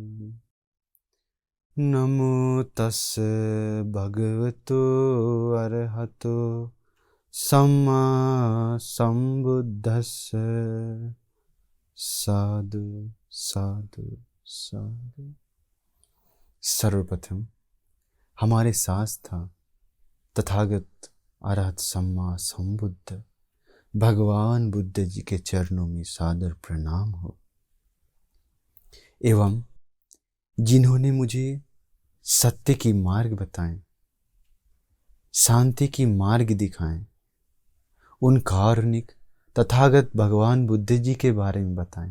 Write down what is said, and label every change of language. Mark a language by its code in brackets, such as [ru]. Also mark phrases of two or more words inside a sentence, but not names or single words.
[pi] नमो तस्से भगवतो अरहतो सम्मा संबुद्धस्से। साधु साधु साधु। [hi] सर्वप्रथम हमारे साथ था तथागत [pi] अरहत सम्मा संबुद्ध [hi] भगवान बुद्ध जी के चरणों में सादर प्रणाम हो, एवं जिन्होंने मुझे सत्य की मार्ग बताएं, शांति की मार्ग दिखाएं, उन कारुणिक तथागत भगवान बुद्ध जी के बारे में बताएं।